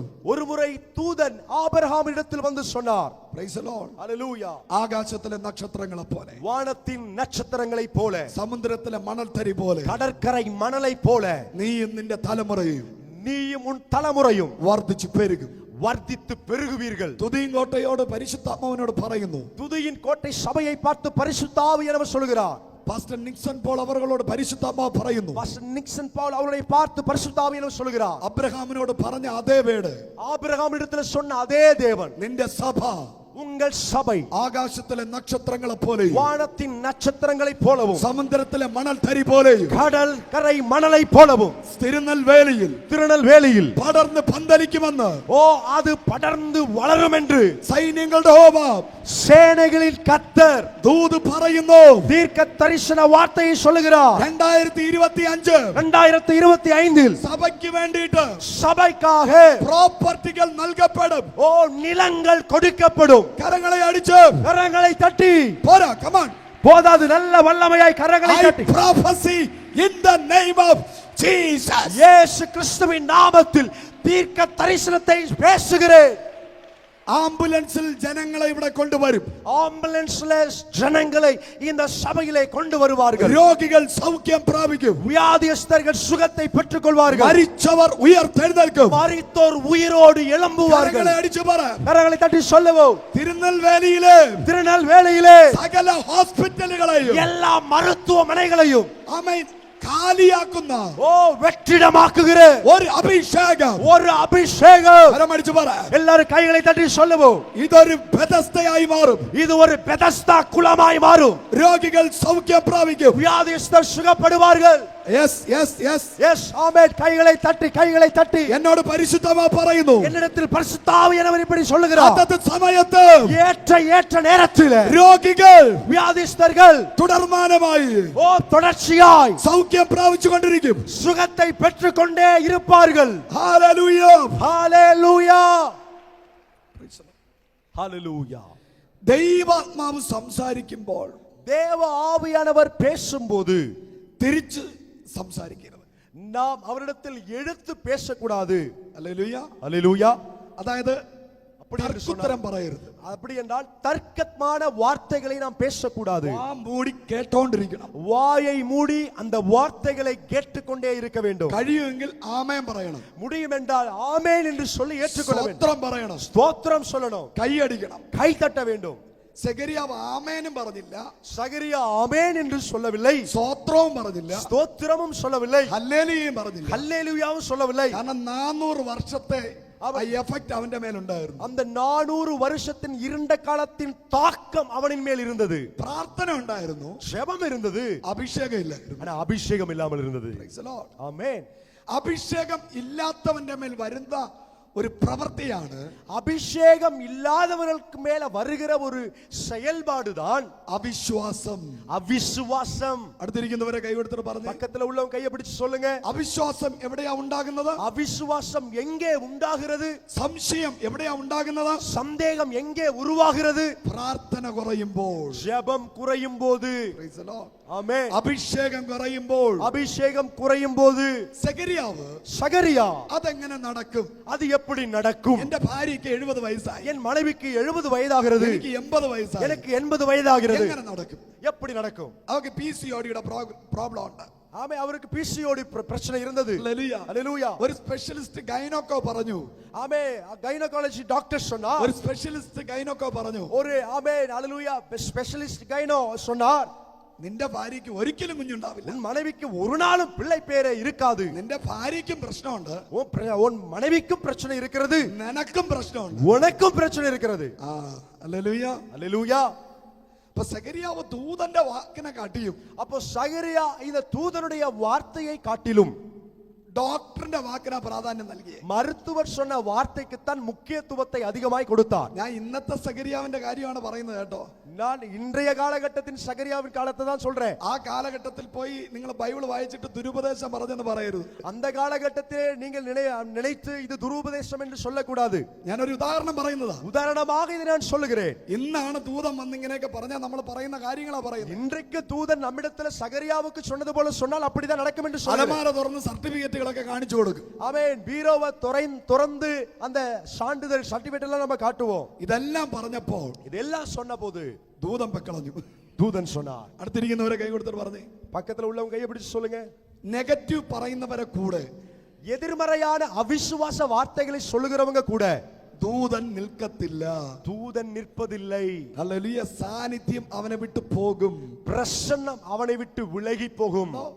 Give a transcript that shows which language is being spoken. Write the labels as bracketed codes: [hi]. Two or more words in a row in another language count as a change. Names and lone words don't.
[ta] ஒருமுறை தூதன் ஆபிரகாமிடத்தில் வந்து சொன்னார், [en] praise the Lord, [ta] ஹalleluya, [ml] ആകാശത്തിലെ നക്ഷത്രങ്ങളെ പോലെ, [ta] வானத்தின் நட்சத்திரங்களைப் போல, [ml] സമുദ്രത്തിലെ മണൽത്തരി പോലെ, [ta] கடற்கரை மணலைப் போல [ml] നീയും നിന്റെ തലമുറയും [ta] நீயும் உன் தலைமுறையும் [ml] വർദ്ധിച്ചു പെരുകും. [ta] வர்த்தித்து பெருகுவீர்கள். [ml] തുതിയും കോട്ടയോട് പരിശുദ്ധാത്മാവിനോട് പറയുന്നു. [ta] துதியின் கோட்டை சபையை பார்த்து பரிசுத்த ஆவியானவர் சொல்கிறார். [ml] പാസ്റ്റർ നിക്സൺ പോൾ അവர்களോട് പരിശുദ്ധാത്മാവ് പറയുന്നു. [ta] பாஸ்டர் நிக்சன் பவுல் அவர்களை பார்த்து பரிசுத்த ஆவியானவர் சொல்கிறார். [ml] അബ്രഹാമിനോട് പറഞ്ഞ അതേ വേട്, [ta] ஆபிரகாமிடத்தில் சொன்ன அதே தேவன், [ml] നിന്റെ സഭ [ta] உங்கள் சபை [ml] ആകാശത്തിലെ നക്ഷത്രങ്ങളെ പോലെയും, [ta] வானத்தின் நட்சத்திரங்களைப் போலவும், [ml] സമുദ്രത്തിലെ മണൽത്തരി പോലെയും, [ta] கடல் கரை மணலைப் போலவும், [ml] തിരുനെൽവേലിയിൽ [ta] திருநெல்வேலியில் [ml] പടർന്ന് പന്തലിക്കുമെന്ന് [ta] ஓ அது படர்ந்து வளரும் என்று [ml] സൈന്യങ്ങളുടെ യഹോവ [ta] சேனைகளின் கர்த்தர் [ml] ദൂത് പറയുന്നു. [ta] தீர்க்க தரிசன வார்த்தையை சொல்லுகிறார். [ml] 2025 [ta] 2025 [ml] സഭയ്ക്ക് വേണ്ടിയിട്ട് [ta] சபைக்காக [ml] പ്രോപ്പർട്ടികൾ നൽകപ്പെടും. [ta] ஓ நிலங்கள் கொடுக்கப்படும். [ml] കരങ്ങളെ അടിച്ച് [ta] கரங்களை தட்டி. [ml] പോരാ, [en] come on. [ta] போதாது, நல்ல வல்லமையாய் கரங்களை [en] I [ta] தட்டி. [en] prophesy in the name of Jesus. [ta] இயேசு கிறிஸ்துவின் நாமத்தில் தீர்க்க தரிசனத்தை பேசுகிறேன். [ml] ആംബുലൻസിൽ ജനങ്ങളെ ഇവിടെ കൊണ്ടുവരും. [ta] ஆம்புலன்ஸ்ல ஜனங்களை இந்த சபையிலே கொண்டு வருவார்கள். [ml] രോഗികൾ സൗഖ്യം പ്രാപിക്കും. [ta] வியாதியஸ்தர்கள் சுகத்தை பெற்றுக் கொள்வார்கள். [ml] മരിച്ചവർ ഉയർത്തെഴുന്നേൽക്കും. [ta] மரித்தோர் உயிரோடு எழும்புவார்கள். [ml] കരങ്ങളെ അടിച്ചു പറ. [ta] கரங்களை தட்டி சொல்லுவோம். [ml] തിരുനെൽവേലിയിലെ [ta] திருநெல்வேலியிலே [ml] സകല ഹോസ്പിറ്റലുകളെയും [ta] எல்லா மருத்துவமனைகளையும் [ml] ആമേൻ കാലിയാക്കുന്ന [ta] ஓ வெற்றிடமாக்குகிற [ml] ഒരു അഭിഷേകം, [ta] ஒரு அபிஷேகம். [ml] കരമടിച്ചു പറ. [ta] எல்லாரும் கைகளை தட்டி சொல்லுவோம். [ml] ഇതൊരു ബെഥസ്തയായി മാറും. [ta] இது ஒரு பெதஸ்தா குளமாய் மாறும். [ml] രോഗികൾ സൗഖ്യം പ്രാപിക്കും. [ta] வியாதியஸ்தர் சுகப்படுவார்கள். [en] yes yes yes [ta] எஸ் ஆமென். கைகளை தட்டி, கைகளை தட்டி. [ml] എന്നോട് പരിശുദ്ധമായി പറയുന്നു. [ta] என்னிடத்தில் பரிசுத்த ஆவியானவர் இப்படி சொல்லுகிறார். [ml] അതത് സമയത്ത് [ta] ஏற்ற நேரத்தில் [ml] രോഗികൾ [ta] வியாதிஸ்தர்கள் [ml] തുടർമാനമായി [ta] ஓ தொடர்ச்சியாய் [ml] സൗഖ്യം പ്രാപിച്ചുകൊണ്ടിരിക്കും. [ta] சுகத்தை பெற்றுக்கொண்டே இருப்பார்கள். [ml] ഹല്ലേലൂയ, [ta] ஹalleluya, ஹalleluya. [ml] ദൈവാത്മാവ് സംസാരിക്കുമ്പോൾ [ta] தேவ ஆவியானவர் பேசும்போது [ml] തിരിച്ച് സംസാരിക്കരുത്. [ta] நாம் அவரிடத்தில் எடுத்து பேசக்கூடாது. [ml] ഹല്ലേലൂയ. [ta] ஹalleluya. [ml] അതായത് [ta] அப்படி என்று சொன்னார். [ml] തർക്കുത്തരം പറയരുത്. [ta] அப்படி என்றால் தர்க்கமான வார்த்தைகளை நாம் பேசக்கூடாது. [ml] വാ മൂടി കേട്ടോണ്ടിരിക്കണം. [ta] வாயை மூடி அந்த வார்த்தைகளை கேட்டுக்கொண்டே இருக்க வேண்டும். [ml] കഴിയുമെങ്കിൽ ആമേൻ പറയണം. [ta] முடியும் என்றால் ஆமென் என்று சொல்லி ஏற்றுக்கொள்ள வேண்டும். [ml] സ്തോത്രം പറയണം. [ta] ஸ்தோத்திரம் சொல்லணும். [ml] കൈയടിക്കണം. [ta] கை தட்ட வேண்டும். [ml] സെഖര്യാവ് ആമേനും പറഞ്ഞില്ല, [ta] சகரியா ஆமென் என்று சொல்லவில்லை, [ml] സ്തോത്രവും പറഞ്ഞില്ല, [ta] ஸ்தோத்திரமும் சொல்லவில்லை, [ml] ഹല്ലേലൂയയും പറഞ്ഞില്ല. [ta] ஹல்லேலூயாவும் சொல்லவில்லை. [ml] കാരണം 400 വർഷത്തെ ആ എഫക്ട് അവന്റെ മേലുണ്ടായിരുന്നു. [ta] அந்த 400 வருஷத்தின் இருண்ட காலத்தின் தாக்கம் அவனின் மேல் இருந்தது. [ml] പ്രാർത്ഥന ഉണ്ടായിരുന്നു, [ta] ஜெபம் இருந்தது, [ml] അഭിഷേകം ഇല്ലായിരുന്നു. [ta] ஆனா அபிஷேகம் இல்லாமல் இருந்தது. [en] Praise the Lord. [ta] ஆமென். [ml] അഭിഷേകം ഇല്ലാത്തവന്റെ മേൽ വരുന്ന ഒരു പ്രവൃത്തിയാണ്, [ta] அபிஷேகம் இல்லாதவர்களுக்கு மேல வருகிற ஒரு செயல்பாடுதான் [ml] അവിശ്വാസം. [ta] அவிசுவாசம். [ml] അടുത്തിരിക്കുന്നവരെ കൈകൊടുത്തിട്ട് പറഞ്ഞു, [ta] பக்கத்துல உள்ளவங்க கையை பிடிச்சு சொல்லுங்க. [ml] അവിശ്വാസം എവിടെയാ ഉണ്ടാകുന്നത്? [ta] அவிசுவாசம் எங்கே உண்டாகிறது? [ml] സംശയം എവിടെയാ ഉണ്ടാകുന്നത്? [ta] சந்தேகம் எங்கே உருவாகிறது? [ml] പ്രാർത്ഥന കുറയുമ്പോൾ, [ta] ஜெபம் குறையும் போது. [en] Praise the Lord. [ta] ஆமென். [ml] അഭിഷേകം കുറയുമ്പോൾ, [ta] அபிஷேகம் குறையும் போது [ml] സെഖര്യാവ് [ta] சகரியா [ml] അതെങ്ങനെ നടക്കും? [ta] அது எப்படி நடக்கும்? [ml] എന്റെ ഭാര്യയ്ക്ക് 70 വയസ്സായി, [ta] என் மனைவிக்கு 70 வயதாகிறது, [ml] എനിക്ക് 80 വയസ്സായി, [ta] எனக்கு 80 வயதாகிறது. [ml] എങ്ങനെ നടക്കും? [ta] எப்படி நடக்கும்? [ml] അവർക്ക് PCOD-യുടെ പ്രോബ്ലം ഉണ്ട്. [ta] ஆமே, அவருக்கு பிசிஓடி பிரச்சனை இருந்தது. [ml] ഹല്ലേലൂയ. [ta] ஹல்லேலூயா. [ml] ഒരു [en] specialist gynaeco [ml] പറഞ്ഞു, [ta] ஆமே, [en] gynaecology doctor [ta] சொன்னார். [ml] ഒരു [en] specialist gynaeco [ml] പറഞ്ഞു, [ta] ஒரு ஆமே ஹல்லேலூயா [en] specialist gyno [ta] சொன்னார், [ml] നിന്റെ ഭാര്യയ്ക്ക് ഒരിക്കലും കുഞ്ഞുണ്ടാവില്ല. [ta] உன் மனைவிக்கு ஒரு நாளும் பிள்ளை பேரே இருக்காது. [ml] നിന്റെ ഭാര്യയ്ക്കും പ്രശ്നമുണ്ട്, [ta] உன் மனைவிக்கும் பிரச்சனை இருக்கிறது, [ml] നിനക്കും പ്രശ്നമുണ്ട്. [ta] உனக்கும் பிரச்சனை இருக்கிறது. [ml] ഹല്ലേലൂയ. [ta] ஹல்லேலூயா. [ml] അപ്പൊ സെഖര്യാവ് ദൂതന്റെ വാക്കിനെ കാട്ടിയും, [ta] அப்போ சகரியா இந்த தூதனுடைய வார்த்தையை காட்டிலும் [ml] ഡോക്ടറിന്റെ വാക്കിനാ പ്രാധാന്യം നൽകിയേ. [ta] மருத்துவர் சொன்ன வார்த்தைக்குத்தான் முக்கியத்துவத்தை அதிகமாய் கொடுத்தார். [ml] ഞാൻ ഇന്നത്തെ സെഖര്യാവിന്റെ കാര്യമാണ് പറയുന്നത് കേട്ടോ. [ta] நான் இன்றைய காலகட்டத்தின் சகரியாவின் காலத்தை தான் சொல்றேன். [ml] ആ കാലഘട്ടത്തിൽ പോയി നിങ്ങൾ ബൈബിൾ വായിച്ചിട്ട് ദുരുപദേശം പറഞ്ഞെന്ന് പറയരുത്. [ta] அந்த காலகட்டத்திலே நீங்கள் நினைத்து இது துருபதேசம் என்று சொல்லக்கூடாது. [ml] ഞാനൊരു ഉദാഹരണം പറയുന്നതാ. [ta] உதாரணமாக இதை நான் சொல்லுகிறேன். [ml] ഇന്നാണ് ദൂതൻ വന്ന് ഇങ്ങനെയൊക്കെ പറഞ്ഞാൽ നമ്മൾ പറയുന്ന കാര്യങ്ങളാ പറയുന്നത്. [ta] இன்றைக்கு தூதன் நம்மிடத்தில் சகரியாவுக்கு சொன்னது போல சொன்னால் அப்படிதான் நடக்கும் என்று சொல்லுகிறேன். [ml] അലമാര തുറന്ന് സർട്ടിഫിക്കറ്റുകളൊക്കെ കാണിച്ചു കൊടുക്കും. [ta] ஆமென். பீரோவை திறந்து அந்த சான்றிதழ் சர்டிபிகேட் எல்லாம் நம்ம காட்டுவோம். [ml] ഇതെല്ലാം പറഞ്ഞപ്പോൾ [ta] இதெல்லாம் சொன்னபோது [ml] ദൂതൻ പെക്കളഞ്ഞു. [ta] தூதன் சொன்னார். [ml] അടുത്തിരിക്കുന്നവരെ കൈ കൊടുത്തിട്ട് പറഞ്ഞേ, [ta] பக்கத்துல உள்ளவங்க கையை பிடிச்சு சொல்லுங்க. [ml] നെഗറ്റീവ് പറയുന്നവരെ കൂടെ, [ta] எதிர்மறையான அவிசுவாச வார்த்தைகளை சொல்லுகிறவங்க கூட [ml] ദൂതൻ നിൽക്കത്തില്ല. [ta] தூதன் நிற்பதில்லை. [ml] ഹല്ലേലൂയ. സാന്നിധ്യം അവനെ വിട്ടു പോകും. [ta] பிரசன்னம் அவனை விட்டு விலகி போகும்.